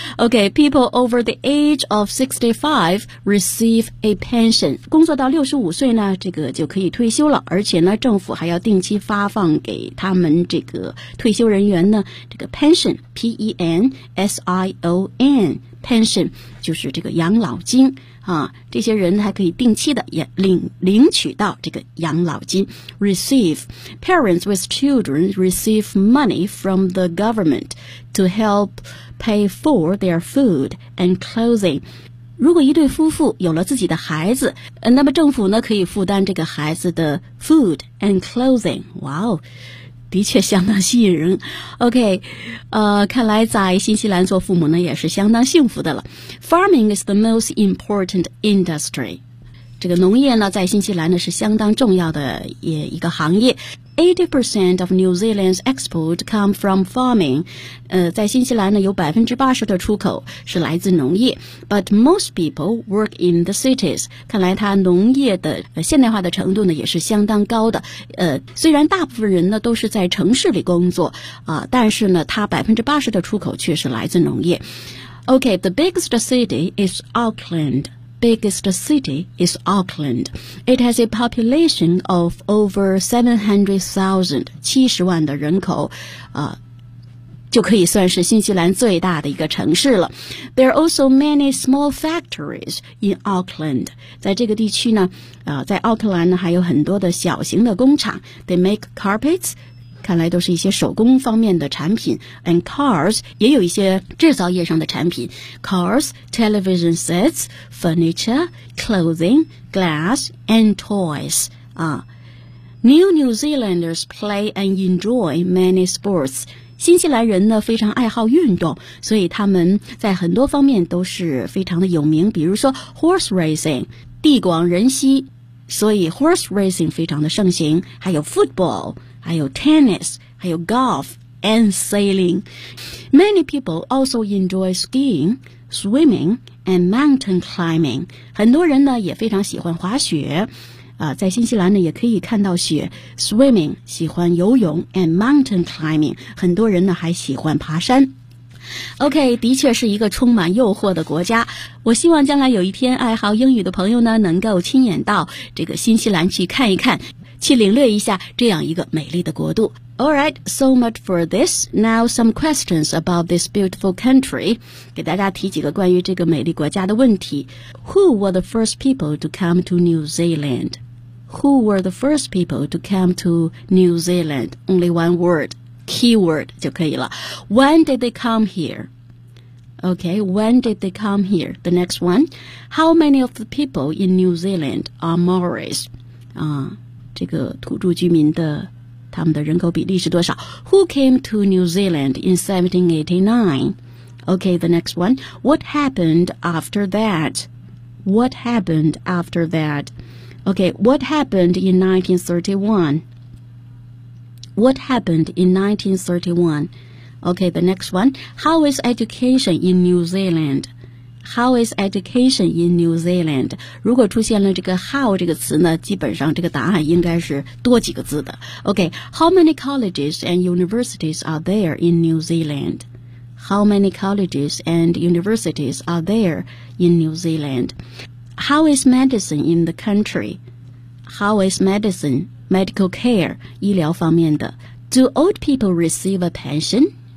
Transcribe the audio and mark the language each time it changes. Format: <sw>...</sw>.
<en>Okay, people over the age of 65 receive a pension.</en> <zh>工作到65岁呢，这个就可以退休了。而且呢，政府还要定期发放给他们这个退休人员呢，这个 pension, P-E-N-S-I-O-N, pension, 就是这个养老金。啊，这些人还可以定期的也领取到这个养老金。</zh> <en>Receive parents with children receive money from the government to help pay for their food and clothing。</en> <zh>如果一对夫妇有了自己的孩子，那么政府呢可以负担这个孩子的</zh> <en>food and clothing。</en> <zh>哇哦！的确相当吸引人。 OK， 看来在新西兰做父母呢也是相当幸福的了。</zh> <en>Farming is the most important industry，</en> <zh>这个农业呢在新西兰呢是相当重要的一个行业。</zh> <en>80% of New Zealand's export come from farming，</en> <zh>在新西兰呢有 80% 的出口是来自农业。</zh> <en>But most people work in the cities，</en> <zh>看来它农业的现代化的程度呢也是相当高的。虽然大部分人呢都是在城市里工作但是呢它 80% 的出口却是来自农业。</zh> <en>OK， the biggest city is AucklandBiggest city is Auckland. It has a population of over 700,000,</en> <zh>70万的人口就可以算是新西兰最大的一个城市了。</zh> <en>There are also many small factories in Auckland.</en> <zh>在这个地区呢在奥克兰呢还有很多的小型的工厂。</zh> <en>They make carpets,</en> <zh>看来都是一些手工方面的产品。</zh> <en>And cars,</en> <zh>也有一些制造业上的产品。</zh> <en>Cars, television sets,furniture, clothing, glass, and toys. New New Zealanders play and enjoy many sports.</en> <zh>新西兰人呢非常爱好运动，所以他们在很多方面都是非常的有名，比如说 horse racing, 地广人稀，所以 horse racing 非常的盛行，还有 football, 还有 tennis, 还有 golf, and sailing.</zh> <en>Many people also enjoy skiing,swimming and mountain climbing.</en> <zh>很多人呢也非常喜欢滑雪在新西兰呢也可以看到雪。 Swimming 喜欢游泳</zh> <en>and mountain climbing</en> <zh>很多人呢还喜欢爬山。 OK， 的确是一个充满诱惑的国家。我希望将来有一天爱好英语的朋友呢能够亲眼到这个新西兰去看一看，去领略一下这样一个美丽的国度。</zh> <en>Alright, so much for this. Now some questions about this beautiful country.</en> <zh>给大家提几个关于这个美丽国家的问题。</zh> <en>Who were the first people to come to New Zealand? Who were the first people to come to New Zealand? Only one word, keyword</en> <zh>就可以了。</zh> <en>When did they come here? Okay, when did they come here? The next one. How many of the people in New Zealand are Maoris?</en> <zh>这个土著居民的他们的人口比例是多少？</zh> <en>Who came to New Zealand in 1789? Okay, the next one. What happened after that? What happened after that? Okay, what happened in 1931? What happened in 1931? Okay, the next one. How is education in New Zealand? How is education in New Zealand?</en> <zh>如果出现了这个 how 这个词呢，基本上这个答案应该是多几个字的。</zh> <en>Okay, how many colleges and universities are there in New Zealand? How many colleges and universities are there in New Zealand? How is medicine in the country? How is medicine, medical care,</en> <zh>医疗方面的。</zh> <en>Do old people receive a pension?</en>